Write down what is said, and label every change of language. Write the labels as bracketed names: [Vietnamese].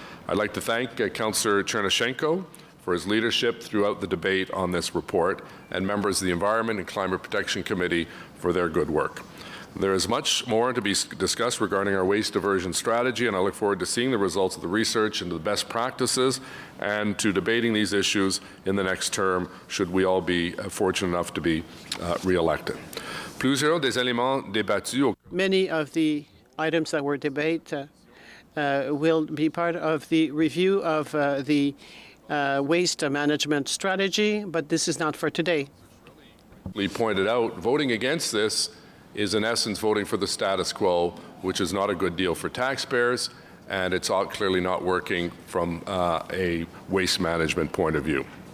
[English] I'd like to thank Councillor Chernyshenko for his leadership throughout the debate on this report, and members of the Environment and Climate Protection Committee for their good work. There is much more to be discussed regarding our waste diversion strategy, and I look forward to seeing the results of the research into the best practices and to debating these issues in the next term, should we all be fortunate enough to be re-elected. [French] Plusieurs des éléments débattus. [English] Many of the items that were debated will be part of the review of the waste management strategy, but this is not for today. We pointed out, voting against this is in essence voting for the status quo, which is not a good deal for taxpayers, and it's clearly not working from a waste management point of view.